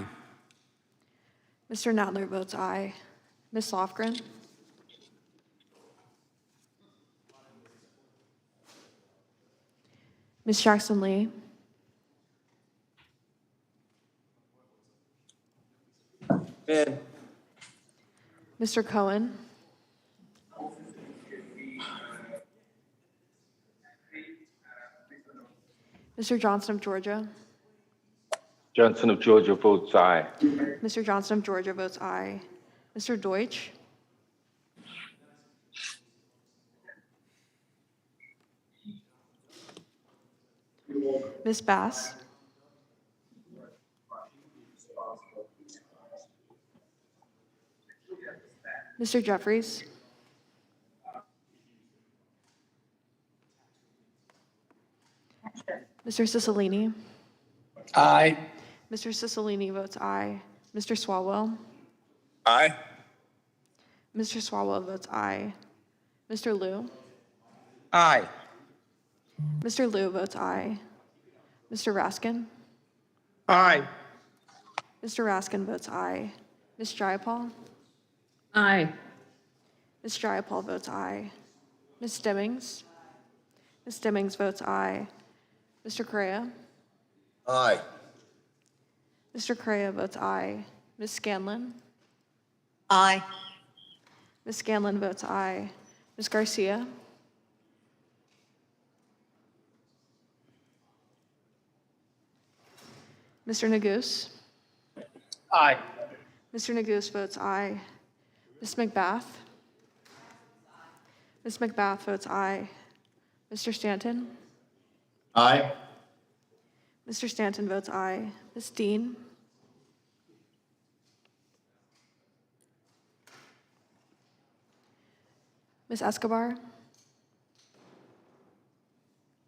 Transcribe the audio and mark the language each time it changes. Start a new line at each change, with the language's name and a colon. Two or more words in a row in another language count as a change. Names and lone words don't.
English: Mr. Nadler votes aye. Ms. Lofgren. Ms. Jackson Lee. Man. Mr. Cohen. Mr. Johnson of Georgia. Johnson of Georgia votes aye. Mr. Johnson of Georgia votes aye. Mr. Deutsch. Ms. Bass. Mr. Jeffries. Mr. Cicilline. Aye. Mr. Cicilline votes aye. Mr. Swalwell. Aye. Mr. Swalwell votes aye. Mr. Liu. Aye. Mr. Liu votes aye. Mr. Raskin. Aye. Mr. Raskin votes aye. Ms. Jayapal. Aye. Ms. Jayapal votes aye. Ms. Stemmings. Ms. Stemmings votes aye. Mr. Correa. Aye. Mr. Correa votes aye. Ms. Scanlon. Aye. Ms. Scanlon votes aye. Ms. Garcia. Mr. Neguse. Aye. Mr. Neguse votes aye. Ms. McBath. Ms. McBath votes aye. Mr. Stanton. Aye. Mr. Stanton votes aye. Ms. Dean. Ms. Escobar.